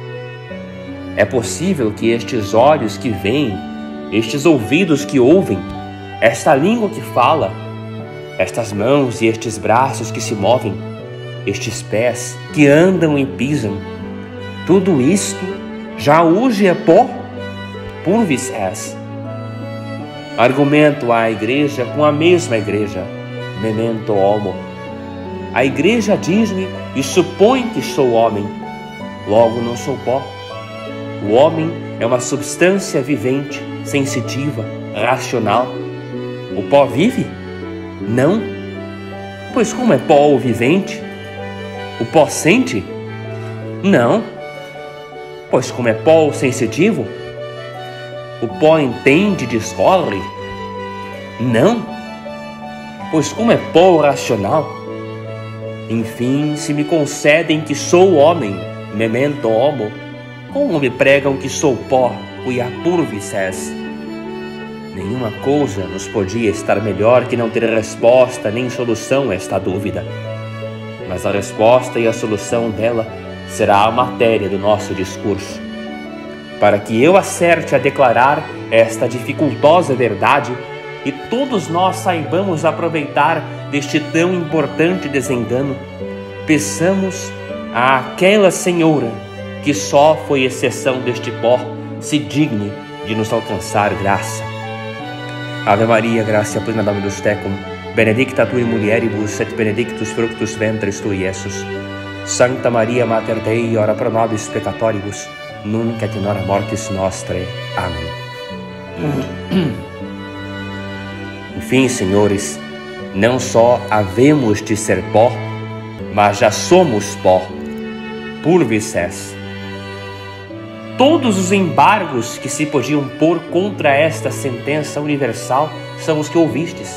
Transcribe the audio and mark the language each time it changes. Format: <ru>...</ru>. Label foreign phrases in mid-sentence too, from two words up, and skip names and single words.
<pt>É possível que estes olhos que veem, estes ouvidos que ouvem, esta língua que fala, estas mãos e estes braços que se movem, estes pés que andam e pisam, tudo isto já hoje é pó?</pt> <la>Purvis es.</la> <pt>Argumento à igreja com a mesma igreja,</pt> <la>memento homo.</la> <pt>A igreja diz-me e supõe que sou homem, logo não sou pó. O homem é uma substância vivente, sensitiva, racional. O pó vive? Não. Pois como é pó o vivente? O pó sente? Não. Pois como é pó o sensitivo? O pó entende e discorre? Não. Pois como é pó o racional? Enfim, se me concedem que sou homem,</pt> <la>memento homo,</la> <pt>como me pregam que sou pó,</pt> <la>quia purvis es?</la> <pt>Nenhuma coisa nos podia estar melhor que não ter resposta nem solução a esta dúvida. Mas a resposta e a solução dela será a matéria do nosso discurso. Para que eu acerte a declarar esta dificultosa verdade e todos nós saibamos aproveitar deste tão importante desengano, peçamos àquela Senhora que só foi exceção deste pó, se digne de nos alcançar graça.</pt> <la>Ave Maria, gratia plena Dominus tecum, benedicta tu in mulieribus et benedictus fructus ventris tui, Iesus. Sancta Maria Mater Dei, ora pro nobis peccatoribus, nunc et in hora mortis nostrae.</la> <pt>Amém. Enfim, senhores, não só havemos de ser pó, mas já somos pó.</pt> <la>Purvis es.</la> <pt>todos os embargos que se podiam pôr contra esta sentença universal são os que ouvistes.</pt>